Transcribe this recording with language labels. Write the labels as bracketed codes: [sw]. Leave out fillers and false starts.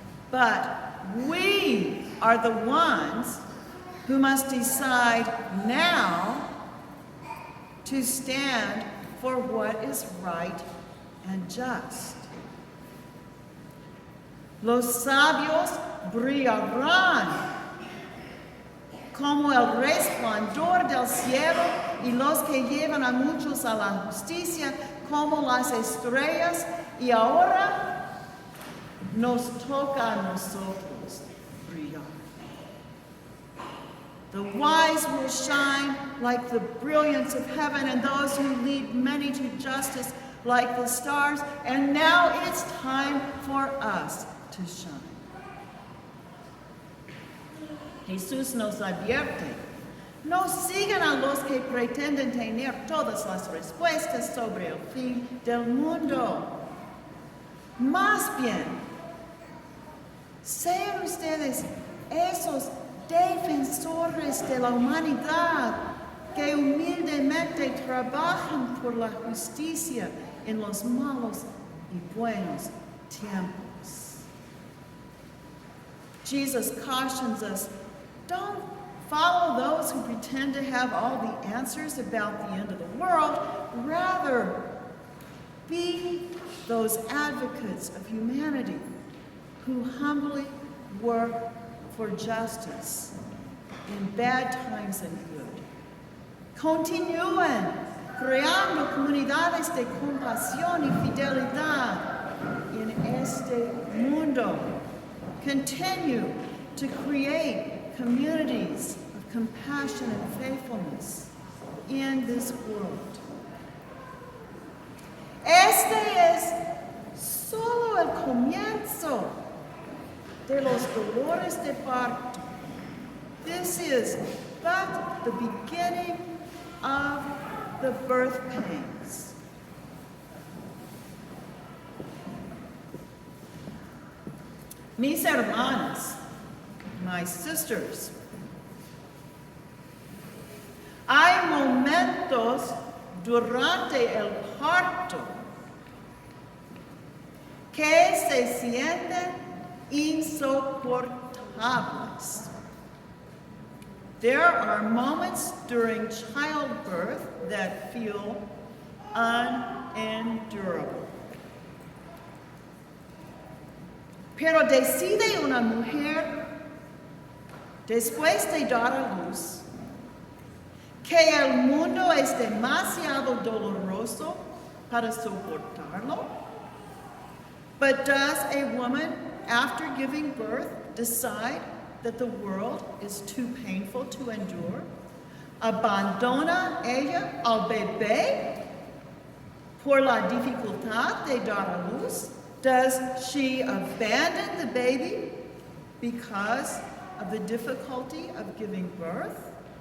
[en] But we are the ones who must decide now to stand for what is right and just. [es] Los sabios brillarán como el resplandor del cielo, y los que llevan a muchos a la justicia como las estrellas, y ahora nos toca a nosotros brillar. [en] The wise will shine like the brilliance of heaven, and those who lead many to justice like the stars. And now it's time for us to shine. [es] Jesús nos advierte: no sigan a los que pretenden tener todas las respuestas sobre el fin del mundo. Más bien, sean ustedes esos defensores de la humanidad que humildemente trabajan por la justicia en los malos y buenos tiempos. [en] Jesus cautions us, don't follow those who pretend to have all the answers about the end of the world. Rather, be those advocates of humanity who humbly work for justice in bad times and good. [es] Continúen creando comunidades de compasión y fidelidad en este mundo. [en] Continue to create communities of compassion and faithfulness in this world. [es] Este es solo el comienzo de los dolores de parto. [en] This is but the beginning of the birth pains. [es] Mis hermanas, [en] my sisters, [es] hay momentos durante el parto que se sienten insoportables. [en] There are moments during childbirth that feel unendurable. [es] Pero decide una mujer, después de dar a luz, que el mundo es demasiado doloroso para soportarlo. [en] But does a woman, after giving birth, decide that the world is too painful to endure? [es] ¿Abandona ella al bebé por la dificultad de dar a luz? [en] Does she abandon the baby because of the difficulty of giving birth?